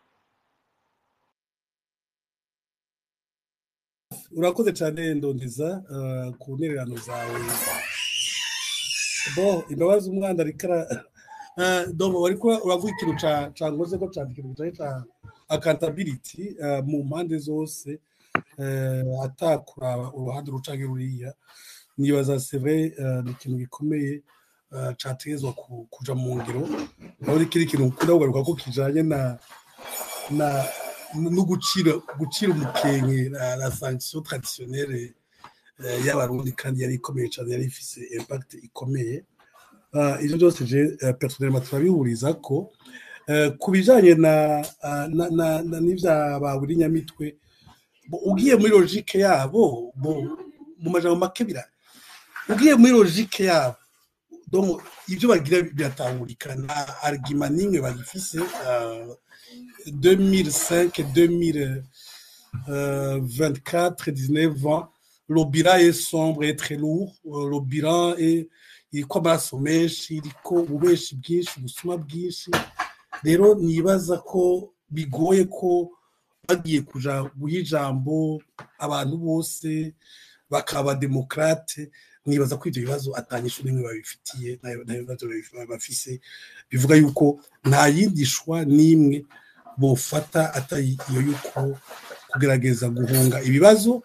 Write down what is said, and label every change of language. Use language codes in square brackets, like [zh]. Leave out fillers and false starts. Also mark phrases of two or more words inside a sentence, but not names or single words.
[rn] Urakoze cyane Ndondiza ku ntererano zawe. Bo imbabazi umwana arikara dobo wariko uravuga ikintu cangoze ko candikira ca accountability mu mpande zose, atakuraba uruhande rucanke ruriya. Nibaza [fr] c'est vrai [rn] ni ikintu gikomeye categezwa kuja mu ngiro, aho ikiri kintu ukunda kugaruka ko kijanye no gucira umukenke [fr] la sanction traditionnelle [rn] y'abarundi, kandi yari ikomeye cyane, yari ifise impact ikomeye. Ivyo byose [fr] je personnellement [rn] turabihuriza ko kubijanye n'ivya baburi nyamitwe, ugiye muri logique yabo mu majambo make ugiye muri logique yabo, donc ivyo bagira biratahurika, na argument nimwe bagifise 2005 24 [fr] et 19 ans. Le bilan est sombre et très lourd. Le bilan est [rn] iriko amaraso menshi, iriko ububeshi bwinshi, ubusuma bwinshi. Rero nibaza ko bigoye ko bagiye kuja guha ijambo abantu bose bakaba demokrate. Nibaza ko ivyo bibazo atanyishu nimwe babifitiye nayo bibazo bafise, bivuga yuko nta yindi shwa nimwe bofata atari iyo yuko kugerageza guhunga ibibazo.